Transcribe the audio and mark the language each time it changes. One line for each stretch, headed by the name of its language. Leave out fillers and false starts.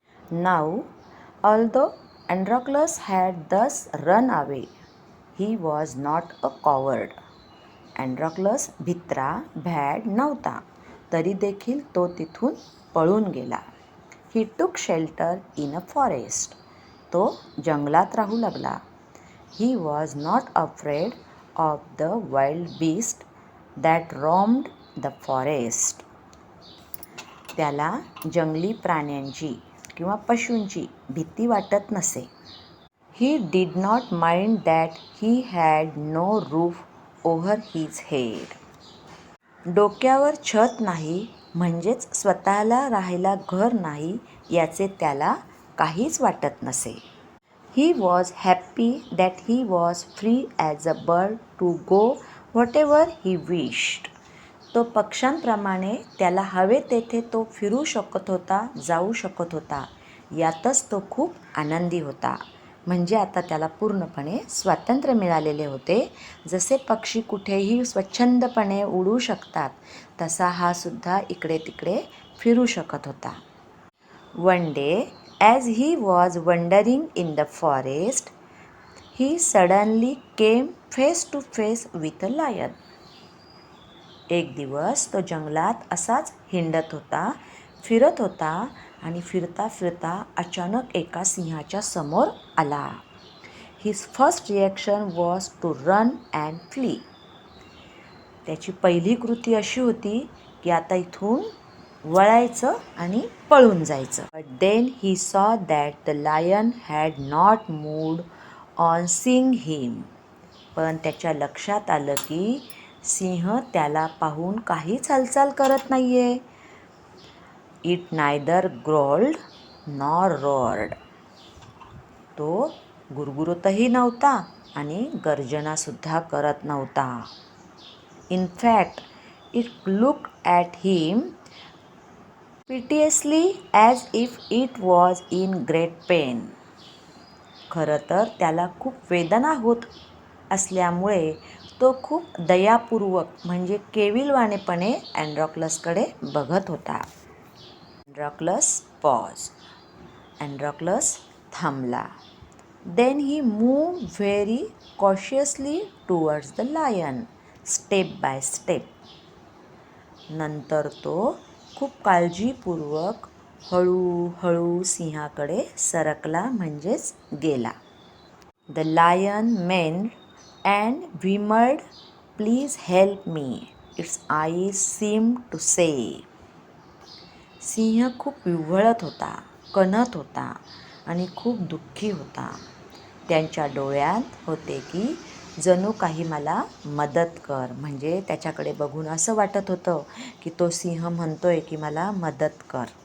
English: Now, although Androcles had to run away, he was not a coward.
Marathi: अँड्रोक्लस भित्रा, भॅड नव्हता, तरी देखील तो तिथून पळून गेला.
English: He took shelter in a forest.
Marathi: तो जंगलात राहू लागला.
English: He was not afraid of the wild beast that roamed the forest.
Marathi: त्याला जंगली प्राण्यांची किंवा पशूंची भीती वाटत नसे.
English: He did not mind that he had no roof over his head.
Marathi: डोक्यावर छत नाही म्हणजेच स्वतःला राहायला घर नाही याचे त्याला काहीच वाटत नसे.
English: He was happy that he was free as a bird to go whatever he wished.
Marathi: तो पक्ष्यांप्रमाणे त्याला हवे तेथे तो फिरू शकत होता, जाऊ शकत होता. यातच तो खूप आनंदी होता. म्हणजे आता त्याला पूर्णपणे स्वातंत्र्य मिळालेले होते. जसे पक्षी कुठेही स्वच्छंदपणे उडू शकतात, तसा हा सुद्धा इकडे तिकडे फिरू शकत होता.
English: One day, as he was wandering in the forest, he suddenly came face to face with a lion.
Marathi: एक दिवस तो जंगलात असाच हिंडत होता, फिरत होता आणि फिरता फिरता अचानक एका सिंहाच्या समोर आला.
English: His first reaction was to run and flee.
Marathi: त्याची पहिली कृती अशी होती की आता इथून वळायचं आणि पळून जायचं.
English: But then he saw that the lion had not moved on seeing him.
Marathi: पण त्याच्या लक्षात आलं की सिंह त्याला पाहून काहीच हालचाल करत नाहीये.
English: It neither growled nor roared.
Marathi: तो गुरगुरतही नव्हता आणि गर्जनासुद्धा करत नव्हता.
English: In fact, it looked at him piteously as if it was in great pain.
Marathi: खरं तर त्याला खूप वेदना होत असल्यामुळे तो खूप दयापूर्वक म्हणजे केविलवाणेपणे अँड्रोक्लसकडे बघत होता.
English: Androcles pause.
Marathi: अँड्रोक्लस थांबला.
English: Then he moved very cautiously towards the lion, step by step.
Marathi: नंतर तो खूप काळजीपूर्वक हळूहळू सिंहाकडे सरकला म्हणजेच गेला.
English: The lion meant and whimpered, "Please help me," its eyes seemed to say.
Marathi: सिंह खूप विव्हळत होता, कणत होता आणि खूप दुःखी होता. त्यांच्या डोळ्यात होते की जणू काही मला मदत कर. म्हणजे त्याच्याकडे बघून असं वाटत होतं की तो सिंह म्हणतोय की मला मदत कर.